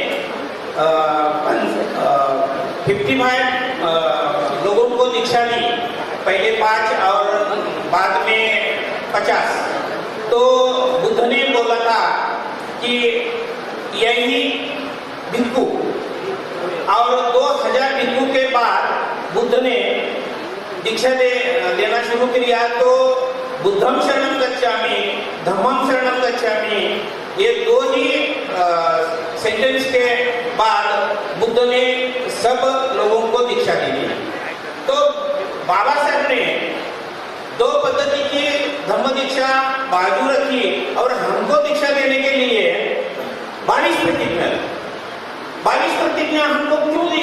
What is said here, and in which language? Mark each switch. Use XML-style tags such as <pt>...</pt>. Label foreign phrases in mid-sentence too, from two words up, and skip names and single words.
<hi>55 लोगों को दीक्षा दी, पहले 5 और बाद में 50, तो बुद्ध ने बोला था कि यही भिक्षु, और 2000 भिक्षु के बाद बुद्ध ने दीक्षा देना शुरू किया।</hi> <pi>तो बुद्धम शरणम गच्छामि, धम्मम शरणम गच्छामि,</pi> <hi>ये 2 ही सेंटेंस के बाद बुद्ध ने सब लोगों को दीक्षा दी। तो बाबा साहब ने 2 पद्धति की धम्म दीक्षा बाजू रखी और हमको दीक्षा देने के लिए 22 प्रतिज्ञा हमको क्यों दी?</hi>